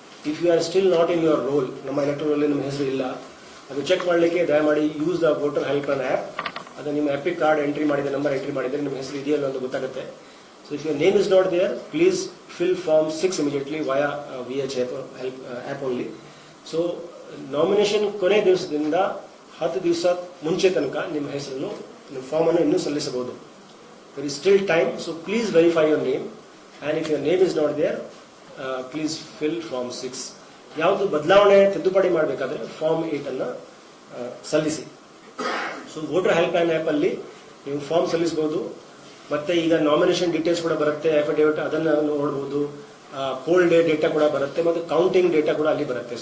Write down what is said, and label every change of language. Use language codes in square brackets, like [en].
[en] if you are still not in your roll, [kn] ನಮ್ಮ electoral ನಿಮ್ಮ ಹೆಸರು ಇಲ್ಲ, ಅದು ಚೆಕ್ ಮಾಡಲಿಕ್ಕೆ ದಯಮಾಡಿ [en] Use the voter help line app. [kn] ಅದು ನಿಮ್ಮ ಎಪಿಕ್ ಕಾರ್ಡ್ ಎಂಟ್ರಿ ಮಾಡಿದೆ, ನಂಬರ್ ಎಂಟ್ರಿ ಮಾಡಿದರೆ ನಿಮ್ಮ ಹೆಸರು ಇದೆಯಲ್ಲ ಅಂತ ಗೊತ್ತಾಗುತ್ತೆ. [en] So if your name is not there, please fill form 6 immediately via VH app only. [kn] So nomination ಕೊನೆ ದಿವಸದಿಂದ 10 ದಿವಸ ಮುಂಚೆ ತನಕ ನಿಮ್ಮ ಹೆಸರನ್ನು, ನಿಮ್ಮ ಫಾರ್ಮ್ ಅನ್ನು ಇನ್ನೂ ಸಲ್ಲಿಸಬಹುದು. [en] There is still time, so please verify your name, and if your name is not there, please fill form 6. [kn] ಯಾವುದು ಬದಲಾವಣೆ ತಿದ್ದುಪಡಿ ಮಾಡಬೇಕಾದ್ರೆ ಫಾರ್ಮ್ 8 ಅನ್ನ ಸಲ್ಲಿಸಿ. So voter help line app ಅಲ್ಲಿ ನೀವು ಫಾರ್ಮ್ ಸಲ್ಲಿಸಬಹುದು. ಮತ್ತೆ ಈಗ ನಾಮಿನೇಷನ್ ಡೀಟೇಲ್ಸ್ ಕೂಡ ಬರುತ್ತೆ, ಅಫಿಡೇವಿಟ್ ಅದನ್ನು ನೋಡಬಹುದು, ಪೋಲ್ ಡೇ ಡೇಟಾ ಕೂಡ ಬರುತ್ತೆ, ಮತ್ತೆ ಕೌಂಟಿಂಗ್ ಡೇಟಾ ಕೂಡ ಅಲ್ಲಿ ಬರುತ್ತೆ.